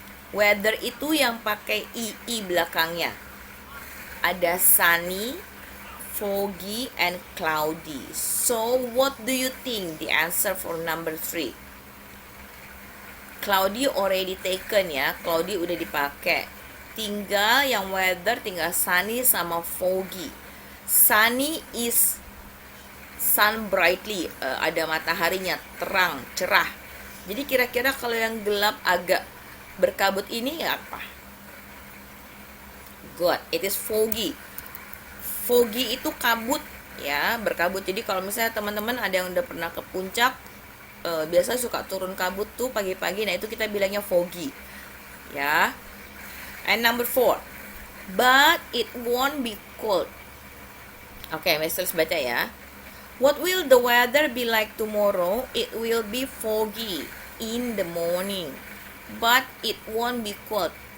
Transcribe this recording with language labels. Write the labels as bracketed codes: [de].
[id] Weather itu yang pakai ii belakangnya. [en] Ada sunny, foggy, and cloudy. So, what do you think the answer for number 3? Cloudy already taken ya. [id] Cloudy udah dipakai. Tinggal yang weather, tinggal sunny sama foggy. [en] Sunny is sun brightly, [id] ada mataharinya, terang, cerah. Jadi kira-kira kalau yang gelap agak berkabut ini apa? [en] Good, it is foggy. Foggy [id] itu kabut ya, berkabut. Jadi kalau misalnya teman-teman ada yang udah pernah ke puncak, biasa suka turun kabut tuh pagi-pagi. Nah itu kita bilangnya foggy ya. [en] And number 4, but it won't be cold. [id] Oke, Miss baca ya. [en] What will the weather be like tomorrow? It will be foggy in the morning, but it won't be cold.